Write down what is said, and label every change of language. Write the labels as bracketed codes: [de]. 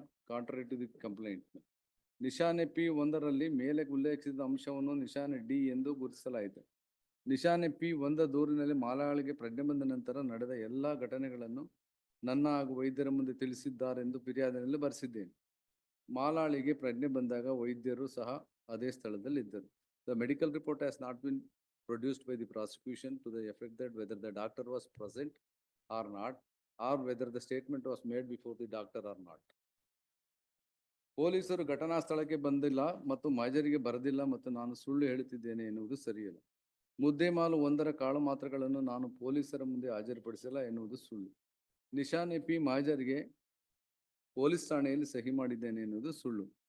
[en] Contrary to the complaint. [kn] ನಿಶಾನೆ P1ರಲ್ಲಿ ಮೇಲೆ ಉಲ್ಲೇಖಿಸಿದ ಅಂಶವನ್ನು ನಿಶಾನೆ D ಎಂದು ಗುರುತಿಸಲಾಯಿತು. ನಿಶಾನೆ P1 ದೂರಿನಲ್ಲಿ ಮಾಲಾಳಿಗೆ ಪ್ರಜ್ಞೆ ಬಂದ ನಂತರ ನಡೆದ ಎಲ್ಲ ಘಟನೆಗಳನ್ನು ನನ್ನ ಹಾಗೂ ವೈದ್ಯರ ಮುಂದೆ ತಿಳಿಸಿದ್ದಾರೆಂದು ಫಿರ್ಯಾದಿನಲ್ಲಿ ಬರೆಸಿದ್ದೇನೆ. ಮಾಲಾಳಿಗೆ ಪ್ರಜ್ಞೆ ಬಂದಾಗ ವೈದ್ಯರು ಸಹ ಅದೇ ಸ್ಥಳದಲ್ಲಿದ್ದರು. [en] The medical report has not been produced by the prosecution to the effect that whether the doctor was present or not, or whether the statement was made before the doctor or not. [kn] ಪೊಲೀಸರು ಘಟನಾ ಸ್ಥಳಕ್ಕೆ ಬಂದಿಲ್ಲ ಮತ್ತು ಮಹಜರಿಗೆ ಬರೆದಿಲ್ಲ ಮತ್ತು ನಾನು ಸುಳ್ಳು ಹೇಳುತ್ತಿದ್ದೇನೆ ಎನ್ನುವುದು ಸರಿಯಲ್ಲ. ಮುದ್ದೆಮಾಲು 1ರ ಕಾಳು ಮಾತ್ರೆಗಳನ್ನು ನಾನು ಪೊಲೀಸರ ಮುಂದೆ ಹಾಜರುಪಡಿಸಿಲ್ಲ ಎನ್ನುವುದು ಸುಳ್ಳು. ನಿಶಾನೆ P ಮಹಜರಿಗೆ ಪೊಲೀಸ್ ಠಾಣೆಯಲ್ಲಿ ಸಹಿ ಮಾಡಿದ್ದೇನೆ ಎನ್ನುವುದು ಸುಳ್ಳು.